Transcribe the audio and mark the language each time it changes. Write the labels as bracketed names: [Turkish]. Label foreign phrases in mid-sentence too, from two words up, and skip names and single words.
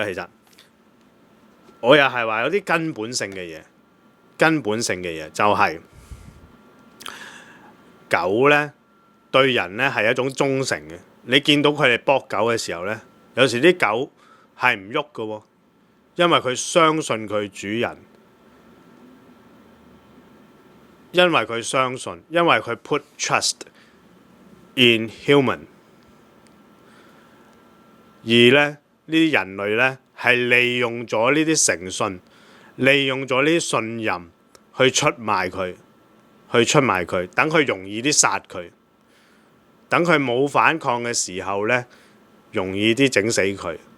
[Cantonese] 其實我又係話有啲根本性嘅嘢，就係狗呢對人呢係一種忠誠嘅。你見到佢哋搏狗嘅時候呢，有時啲狗係唔喐嘅喎，因為佢相信佢主人，因為佢相信，因為佢 [English] put trust in human， [Cantonese] 而咧呢啲人類咧係利用咗呢啲誠信，利用咗呢啲信任去出賣佢，等佢容易啲殺佢，等佢冇反抗嘅時候咧，容易啲整死佢。